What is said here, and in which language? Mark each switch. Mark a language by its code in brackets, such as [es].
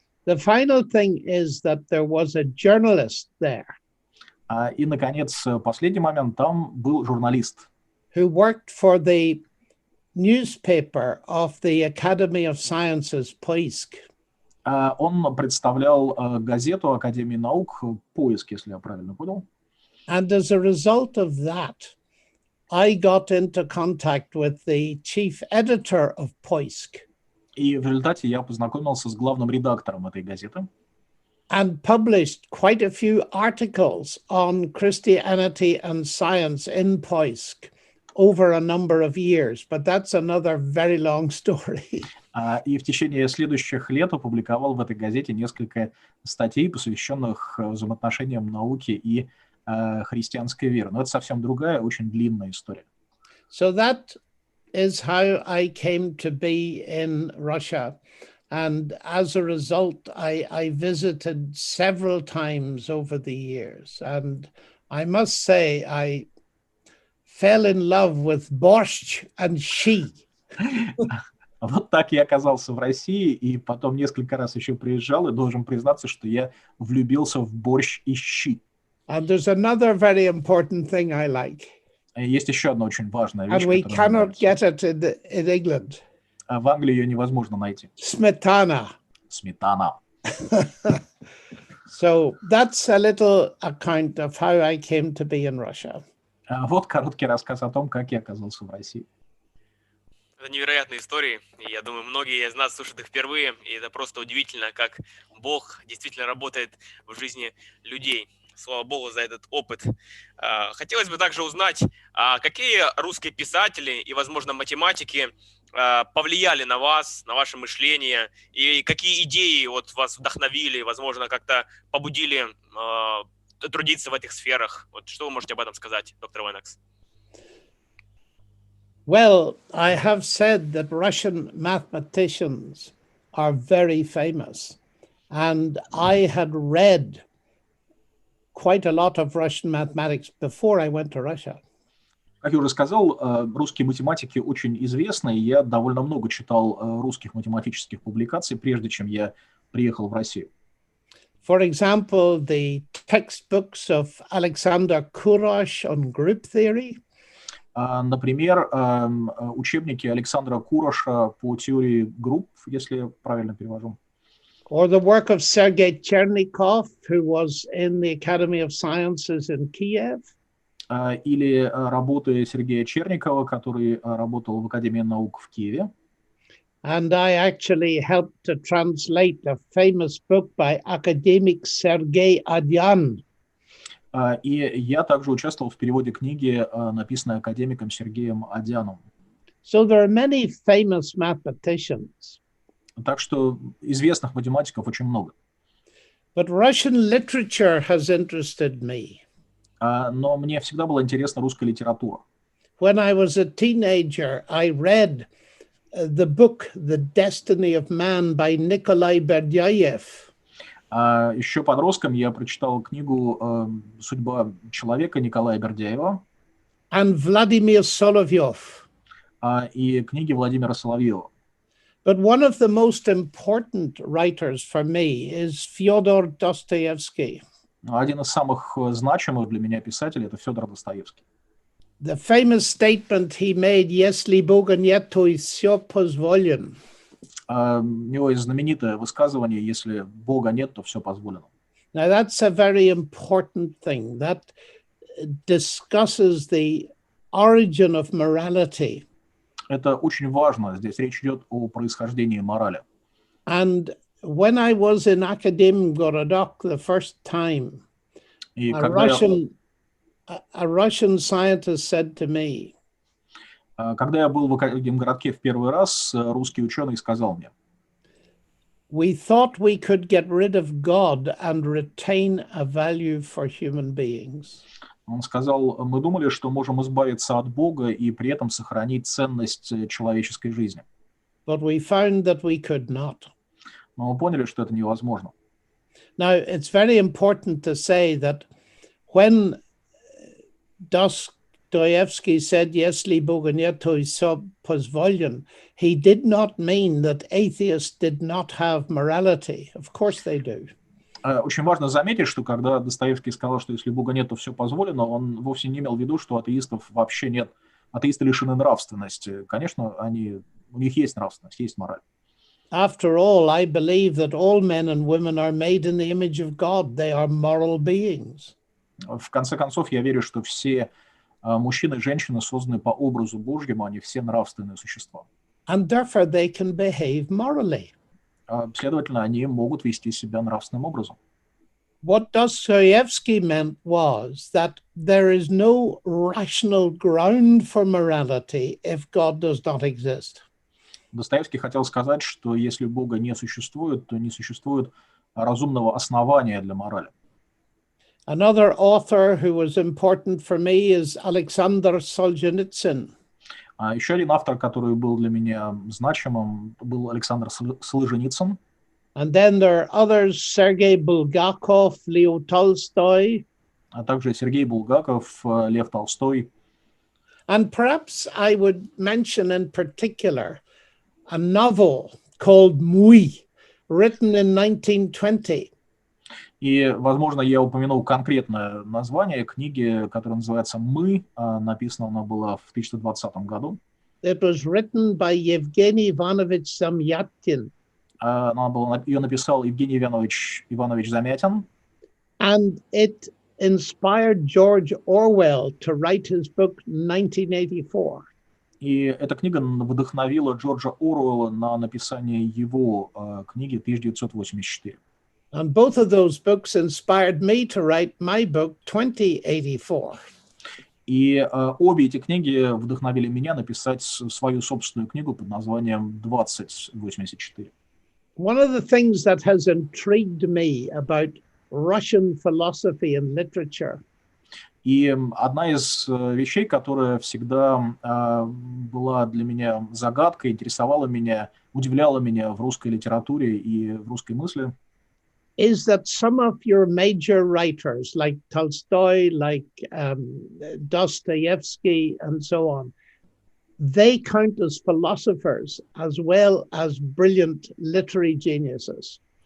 [en] The final thing is that there was a journalist there. [ru] И, наконец, последний момент, там был журналист. [en] Who worked for the newspaper of the Academy of Sciences, Poisk. [ru] Он представлял газету Академии наук «Поиск», если я правильно понял. [en] And as a result of that, I got into contact with the chief editor of Poisk [ru] И в результате я познакомился с главным редактором этой газеты [en] and published quite a few articles on Christianity and science in Poisk over a number of years, but that's another very long story. [ru] и в течение следующих лет опубликовал в этой газете несколько статей, посвященных взаимоотношениям науки и христианской веры. Но это совсем другая, очень длинная история. [en] So that is how I came to be in Russia. And as a result, I visited several times over the years. And I must say, I fell in love with borscht and щи. [ru] Вот так я оказался в России, и потом несколько раз еще приезжал, и должен признаться, что я влюбился в борщ и щи. [en] And there's another very important thing I like. [ru] Есть еще одна очень важная вещь, [en] And we [ru] которая мне [en] cannot [ru] нравится. [en] get it in England. [ru] В Англии ее невозможно найти. [en] Smetana. [ru] Сметана. [en] So that's a little account of how I came to be in Russia. [ru] Вот короткий рассказ о том, как я оказался в России. Это невероятные истории, и я думаю, многие из нас слушают их впервые, и это просто удивительно, как Бог действительно работает в жизни людей. Слава Богу за этот опыт. Хотелось бы также узнать, какие русские писатели и, возможно, математики повлияли на вас, на ваше мышление, и какие идеи вот вас вдохновили, возможно, как-то побудили трудиться в этих сферах. Вот что вы можете об этом сказать, доктор Леннокс? [en] Well, I have said that Russian mathematicians are very famous, and I had read quite a lot of Russian mathematics before I went to Russia. [ru] Как я уже сказал, русские математики очень известны, и я довольно много читал русских математических публикаций, прежде чем я приехал в Россию. [en] For example, the textbooks of Alexander Kurosh on group theory, [ru] Например, учебники Александра Куроша по теории групп, если я правильно перевожу. [en] or the work of Sergei Chernikov, who was in the Academy of Sciences in Kiev, [ru] Или работы Сергея Черникова, который работал в Академии наук в Киеве. [en] and I actually helped to translate a famous book by academic Sergei Adyan. [ru] И я также участвовал в переводе книги, написанной академиком Сергеем Адяном. [en] So there are many famous mathematicians, [ru] Так что известных математиков очень много. [en] but Russian literature has interested me. [ru] Но мне всегда была интересна русская литература. [en] When I was a teenager, I read the book The Destiny of Man by Nikolai Berdyaev. [ru] Еще подростком я прочитал книгу «Судьба человека» Николая Бердяева [en] And Vladimir Solovyov. [ru] И книги Владимира Соловьева. [en] But one of the most important writers for me is Fyodor Dostoevsky. [ru] Один из самых значимых для меня писателей – это Федор Достоевский. [en] The famous statement he made, [ru] «Если Бога нет, то и все позволено». У него есть знаменитое высказывание: «Если Бога нет, то все позволено». [en] Now that's a very important thing. That discusses the origin of morality. [ru] Это очень важно. Здесь речь идет о происхождении морали. [en] And when I was in Akademgorodok the first time, [ru] И [en] a [ru] когда [en] Russian scientist said to me, [ru] я был в Академгородке в первый раз, русский ученый сказал мне: [en] we thought we could get rid of God and retain a value for human beings. [ru] Он сказал: мы думали, что можем избавиться от Бога и при этом сохранить ценность человеческой жизни. [en] But we found that we could not. [ru] Но мы поняли, что это невозможно. [en] Now, it's very important to say that when Dostoevsky said, [ru] «Если Бога нет, то и все позволено», [en] he did not mean that atheists did not have morality. Of course they do. [ru] Очень важно заметить, что когда Достоевский сказал, что если Бога нет, то все позволено, он вовсе не имел в виду, что атеистов вообще нет. Атеисты лишены нравственности. Конечно, у них есть нравственность, есть мораль. [en] After all, I believe that all men and women are made in the image of God. They are moral beings. [ru] В конце концов, я верю, что все Мужчины и женщины созданы по образу Божьему, они все нравственные существа. [en] And therefore they can behave morally. [ru] Следовательно, они могут вести себя нравственным образом. [en] What Dostoevsky meant was that there is no rational ground for morality if God does not exist. [ru] Достоевский хотел сказать, что если Бога не существует, то не существует разумного основания для морали. [en] Another author who was important for me is Alexander Solzhenitsyn. [ru] Еще один автор, который был для меня значимым, был Александр Солженицын. [en] And then there are others, Sergei Bulgakov, Leo Tolstoy. [ru] А также Сергей Булгаков, Лев Толстой. [en] And perhaps I would mention in particular a novel called «Муй», written in 1920. [ru] И, возможно, я упомянул конкретное название книги, которая называется «Мы». Написана она была в 1920 году. [en] It was written by Yevgeny Ivanovich Zamyatin. [ru] Ее написал Евгений Иванович Замятин. [en] And it inspired George Orwell to write his book 1984. [ru] И эта книга вдохновила Джорджа Оруэлла на написание его книги 1984. [en] And both of those books inspired me to write my book 2084. [ru] И обе эти книги вдохновили меня написать свою собственную книгу под названием «2084». [en] One of the things that has intrigued me about Russian philosophy and literature [ru] И одна из вещей, которая всегда была для меня загадкой, интересовала меня, удивляла меня в русской литературе и в русской мысли, [en] is that some of your major writers, like Tolstoy, like Dostoevsky, and so on, they count as philosophers as well as brilliant literary geniuses.